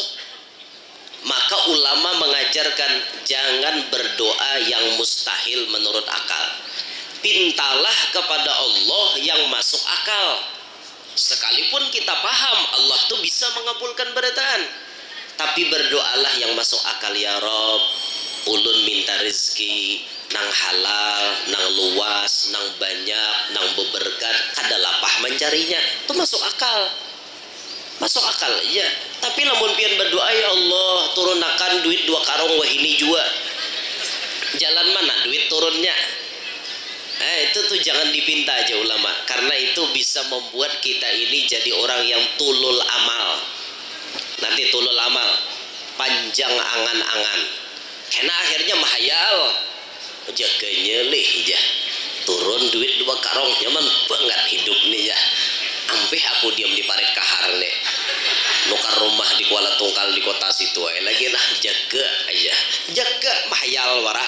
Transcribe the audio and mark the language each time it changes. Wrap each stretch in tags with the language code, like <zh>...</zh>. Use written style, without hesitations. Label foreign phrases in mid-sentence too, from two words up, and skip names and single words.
<id>Maka ulama mengajarkan jangan berdoa yang mustahil menurut akal. Pintalah kepada Allah yang masuk akal. Sekalipun kita paham Allah tuh bisa mengabulkan berataan, tapi berdoalah yang masuk akal.</id> <ar>Ya Rob,</ar> <bjn>ulun minta rezeki nang halal, nang luas, nang banyak, nang beberkat, kada lapah mencarinya.</bjn> <id>Itu masuk akal. Masuk akal ya.</id> <bjn>Tapi lamun pian berdoa,</bjn> <ar>ya Allah</ar> <bjn>turunakan duit 2 karung wahini juga.</bjn> <id>Jalan mana duit turunnya? Itu tuh jangan dipinta aja ulama, karena itu bisa membuat kita ini jadi orang yang</id> <ar>tulul amal.</ar> <id>Nanti</id> <ar>tulul amal,</ar> <id>panjang angan-angan. Karena akhirnya mahayal,</id> <bjn>jaga nyelih ya, turun duit 2 karung, nyaman banget hidup nih ya. Ampih aku diam di parit kahar nih, nukar rumah di Kuala Tungkal di kota situ lagi lah, jaga aja, jaga mahayal wara.</bjn>